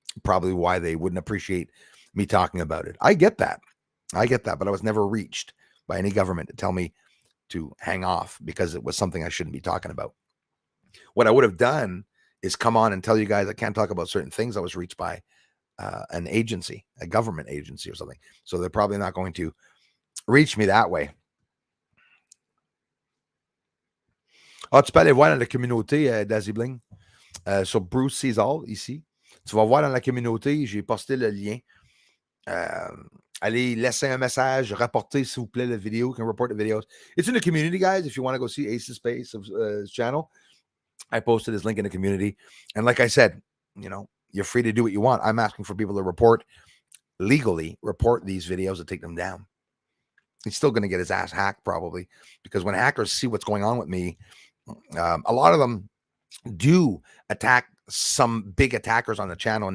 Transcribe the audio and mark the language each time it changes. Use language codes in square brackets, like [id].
[en] Probably why they wouldn't appreciate me talking about it. I get that, but I was never reached by any government to tell me to hang off because it was something I shouldn't be talking about. What I would have done is come on and tell you guys I can't talk about certain things. I was reached by an agency, a government agency or something. So they're probably not going to reach me that way. [fr] Ah, tu peux aller voir dans la communauté d'Azibling. Sur Bruce Caesar, ici. Tu vas voir dans la communauté, j'ai posté le lien. Allez laisser un message, rapportez s'il vous plaît la vidéo. [en] You can report the videos. It's in the community, guys. If you want to go see Ace's Space channel, I posted his link in the community. And like I said, you're free to do what you want. I'm asking for people to legally report these videos and take them down. He's still going to get his ass hacked probably, because when hackers see what's going on with me, a lot of them do attack some big attackers on the channel.